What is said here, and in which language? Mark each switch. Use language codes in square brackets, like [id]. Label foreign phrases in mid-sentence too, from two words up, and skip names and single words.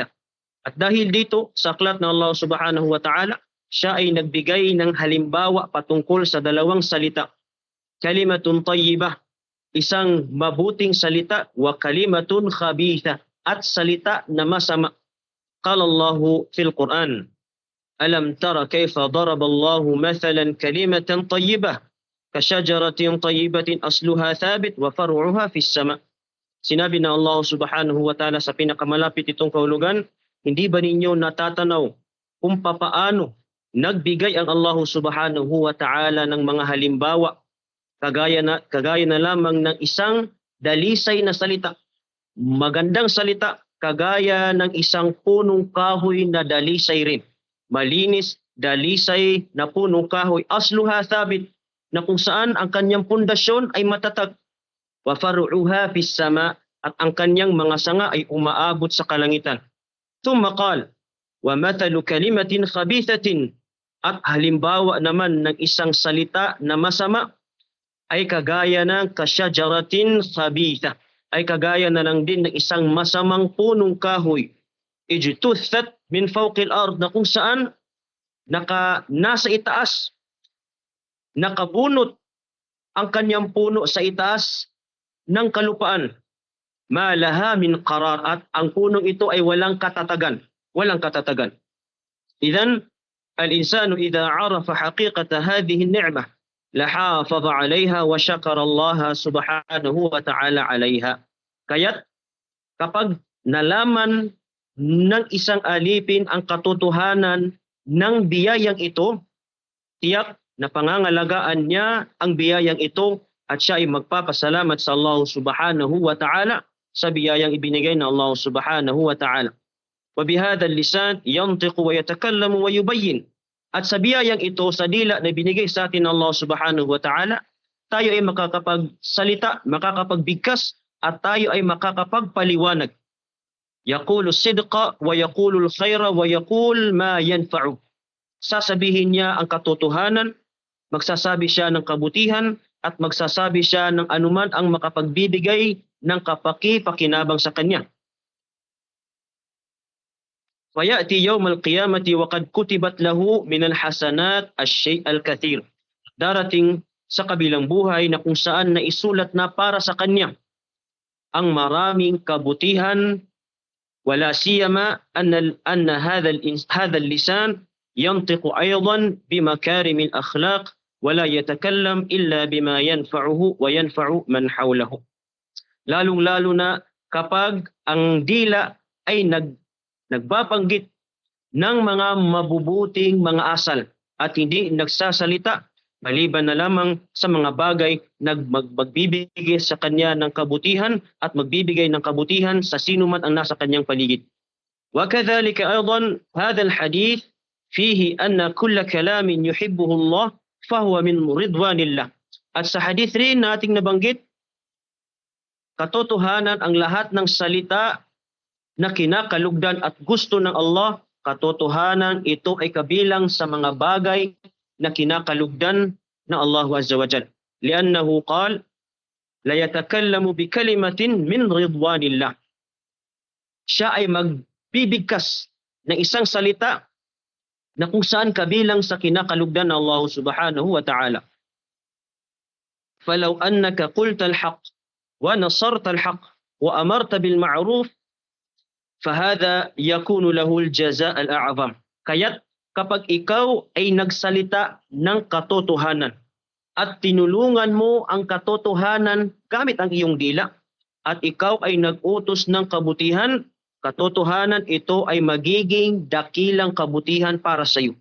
[tl] At dahil dito sa aklat ng Allah [ar] سبحانه وتعالى, [tl] siya ay nagbigay ng halimbawa patungkol sa dalawang salita. [ar] كلمة طيبة, [tl] isang mabuting salita, [ar] وكلمة خبيثة, [tl] at salita na masama. [ar] قال الله في القرآن ألم تر كيف ضرب الله مثلا كلمة طيبة كشجرة طيبة أصلها ثابت وفرعها في السماء. [tl] Sinabi na Allah [ar] سبحانه وتعالى [tl] sa pinakamalapit itong kahulugan, hindi ba ninyo natatanaw kung papaano nagbigay ang Allah [ar] سبحانه وتعالى [tl] ng mga halimbawa kagaya na lamang ng isang dalisay na salita, magandang salita, kagaya ng isang punong kahoy na dalisay rin. Malinis, dalisay na punong kahoy, [ar] أصلها ثابت, [tl] na kung saan ang kanyang pundasyon ay matatag. [ar] وفرعها في السماء, [tl] at ang kanyang mga sanga ay umaabot sa kalangitan. [ar] ثم قال ومثل كلمة خبيثة, [tl] at halimbawa naman ng isang salita na masama ay kagaya ng [ar] كشجرة خبيثة, [tl] ay kagaya na lang din ng isang masamang punong kahoy. [ar] اجتثت من فوق الأرض, [tl] na kung saan nasa itaas, nakabunot ang kanyang puno sa itaas ng kalupaan. [ar] ما لها من قرار, [tl] at ang punong ito ay walang katatagan. [ar] إذن الإنسان إذا عرف حقيقة هذه النعمة لحافظ عليها وشكر الله سبحانه وتعالى عليها. [tl] Kaya't kapag nalaman ng isang alipin ang katotohanan ng biyayang ito, tiyak na pangangalagaan niya ang biyayang ito at siya ay magpapasalamat sa Allah [ar] سبحانه وتعالى [tl] sa biyayang ibinigay ng Allah [ar] سبحانه وتعالى. وبهذا اللسان ينطق ويتكلم ويبين. [tl] At sa biyayang ito, sa dila na binigay sa atin ng Allah [ar] سبحانه وتعالى, [tl] tayo ay makakapagsalita, makakapagbigkas, at tayo ay makakapagpaliwanag. [ar] يقول الصدق ويقول الخير ويقول ما ينفع. [tl] sasabihin niya ang katotohanan, magsasabi siya ng kabutihan, at magsasabi siya ng anuman ang makapagbibigay ng kapaki-pakinabang sa kanya. [ar] فيأتي يوم القيامة وقد كتبت له من الحسنات الشيء الكثير. [tl] Darating sa kabilang buhay na kung saan naisulat na para sa kanya ang maraming kabutihan, [ar] ولا سيما أن هذا اللسان ينطق أيضا بمكارم الأخلاق ولا يتكلم إلا بما ينفعه وينفع من حوله. [tl] Lalong-lalo na kapag ang dila ay nagbabanggit ng mga mabubuting mga asal at hindi nagsasalita maliban na lamang sa mga bagay na magbibigay sa kanya ng kabutihan at magbibigay ng kabutihan sa sino man ang nasa kanyang paligid. [ar] وكذلك أيضا هذا الحديث فيه أن كل كلام يحبه الله فهو من رضوان الله. [tl] At sa hadith rin nating nabanggit, katotohanan ang lahat ng salita na kinakalugdan at gusto ng Allah, katotohanan ito ay kabilang sa mga bagay na kinakalugdan na Allah [ar] عز وجل. لأنه قال لا يتكلم بكلمة من رضوان الله. [tl] Siya ay magbibigkas ng isang salita na kung saan kabilang sa kinakalugdan ng Allah [ar] سبحانه وتعالى. فلو أنك قلت الحق ونصرت الحق وأمرت بالمعروف فهذا يكون له الجزاء الأعظم. [tl] Kaya't kapag ikaw ay nagsalita ng katotohanan at tinulungan mo ang katotohanan gamit ang iyong dila at ikaw ay nag-utos ng kabutihan, katotohanan ito ay magiging dakilang kabutihan para sa iyo.